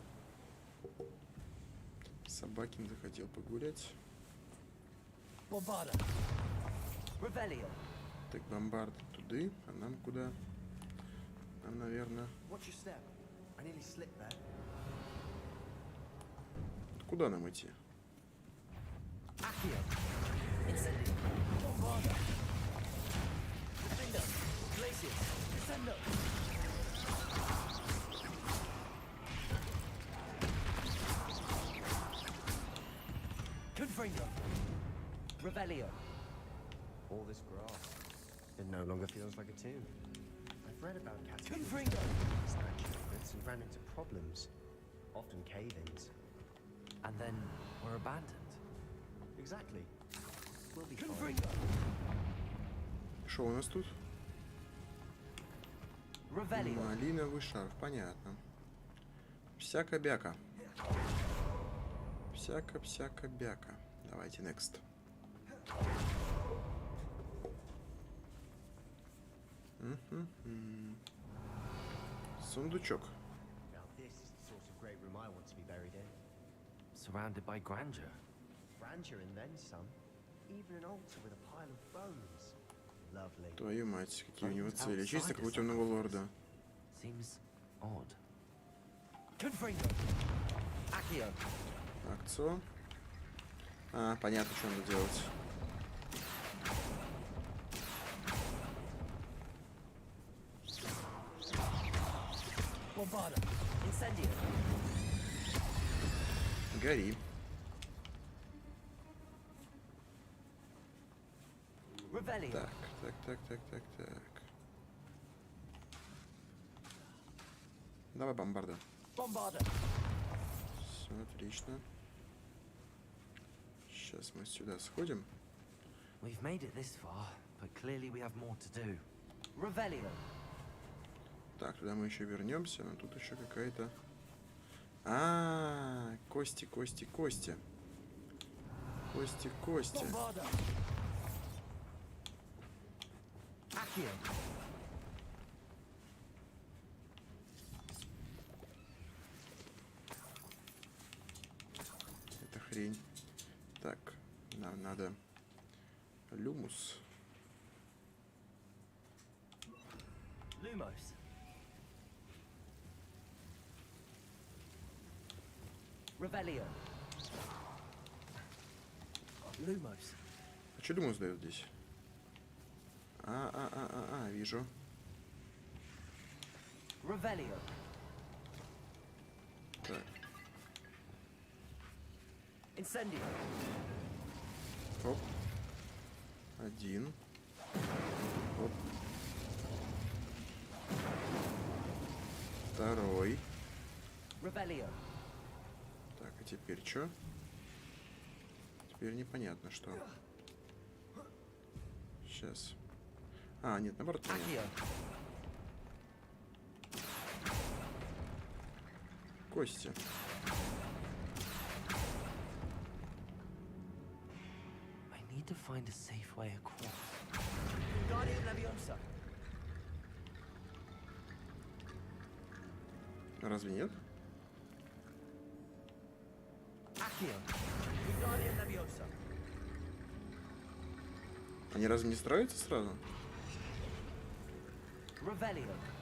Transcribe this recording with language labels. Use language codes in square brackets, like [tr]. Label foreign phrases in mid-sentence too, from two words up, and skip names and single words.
[ru] Собакин захотел погулять. Так, бомбард туды, а нам куда? Нам, наверное... куда нам идти? Accio. Incendio. Bombarda. Defender. Glacius. Descendo. Confringo. Revelio. [en] All this grass. It no longer feels like a tomb. I've read about catacombs Confringo. and ran into problems, often cave-ins. And then we're abandoned. Exactly. We'll be fine. Confringo. [ru] Что у нас тут? Revelio. Малиновый шарф, понятно. Всяко-бяка. Всяко-всяко-бяка. Давайте next. Сундучок. [en] Now this is the sort of great room I want to be buried in. Surrounded by grandeur. Grandeur and then some. Even an altar with a pile of bones. Lovely. [ru] Твою мать, какие у него цели. Чисто как у темного лорда. [en] Seems odd. Confringo. Accio. [ru] Акцо. А, понятно, что надо делать. Bombarda. Incendio. Гори. Revelio. Так. Давай бомбарда. Bombarda. Все отлично. Сейчас мы сюда сходим. [en] We've made it this far, but clearly we have more to do. [ru] Revelio. Так, туда мы еще вернемся, но тут еще какая-то... кости. Кости. Bombarda. Accio. Это хрень. Так, нам надо... Люмус. Lumos. Revelio. Lumos. А что люмус дает здесь? Вижу. Revelio. Так, Incendio. оп. Один. Оп. Второй. Revelio. Так, а теперь что? Теперь непонятно, что. Сейчас. Нет, наоборот. понятно. Accio. Кости. [en] I need to find a safe way across. Guardian Leviosa. [ru] Разве нет? Accio. Guardian Leviosa. Они разве не строятся сразу? Revelio.